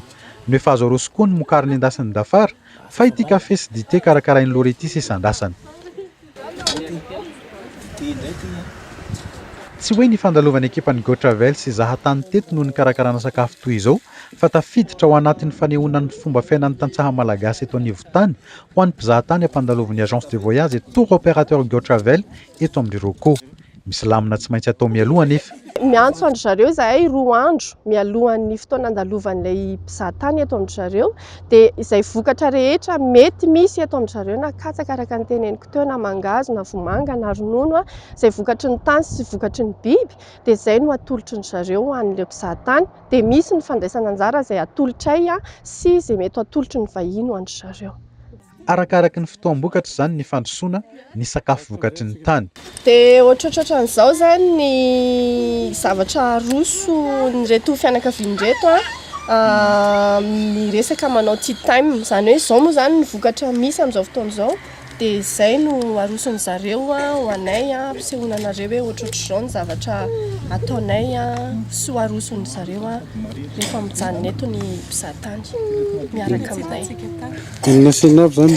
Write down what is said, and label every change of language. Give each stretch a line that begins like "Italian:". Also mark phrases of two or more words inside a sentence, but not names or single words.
Malagasy: No efa azo aroso koa ny mokariny endasin'ny dafara fa ity kafe sy dite karakarain'ny Lorety sy isan-dasany. Tsy hoe ny fandalovany ekipan'ny Go Travel sy zahatany teto noho ny karakarana sakafo toy izao fa tafiditra ao anatin'ny fanehoana ny fomba fiainan'ny tantsaha malagasy eto anivon-tany ho an'ny mpizahatany ampandalovany
French: agence de voyage et tour opérateur
Malagasy: Go Travel eto amin'ny Roko. Misy lamina tsy maintsy atao mialoha nefa. Miantso andro zareo zahay 2 andro mialohan'ny fotoana andalovan'ilay mpizahatany eto amin'ny zareo dia izay vokatra rehetra mety misy eto amin'ny zareo na katsaka araka ny teneniko teo na mangahazo na vomanga na ronono izay vokatry ny tany sy vokatry ny biby dia izay no atolotry ny zareo an'ilay mpizahatany dia misy ny fandraisana anjara izay atolotray sy izay mety atolotry ny vahiny ho andry zareo. Arakaraky ny fotoam-bokatra zany ny fandrosoana ny sakafo vokatry ny tany. Dia ohatrohatran'izao zany ny zavatra aroso ny reto fianakaviany reto miresaka manao
English: tea time,
Malagasy: izany hoe izao moa zany ny vokatra misy amin'izao fotoana izao dia izay no arosony zareo ho anay ampisehoana anareo hoe ohatrohatr'izao ny zavatra ataonay sy ho arosony zareo rehefa mijanona eto ny mpizahatany miaraka aminay. Inona sena avy zany